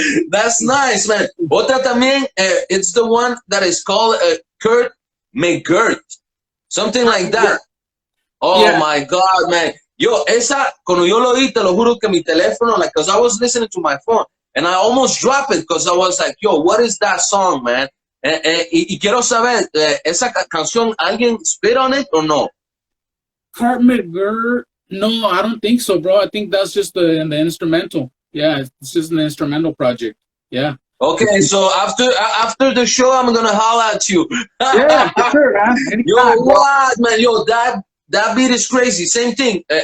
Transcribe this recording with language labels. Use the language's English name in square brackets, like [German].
[English] That's nice, man. [Spanish] Otra también, [English] it's the one that is called Kurt McGirt, something like that. Oh my God, man. Yo, [Spanish] esa, cuando yo lo oí, te lo juro que mi teléfono, [English] like, because I was listening to my phone, and I almost dropped it, because I was like, yo, what is that song, man? [Spanish] Y quiero saber, esa canción, ¿alguien [English] spit on it or no? Kurt McGirt, no, I don't think so, bro. I think that's just the instrumental. Yeah, it's just an instrumental project. Yeah. Okay, so after the show, I'm gonna holler at you. Yeah, for sure, man. Yo, what, man? Yo, that beat is crazy. Same thing.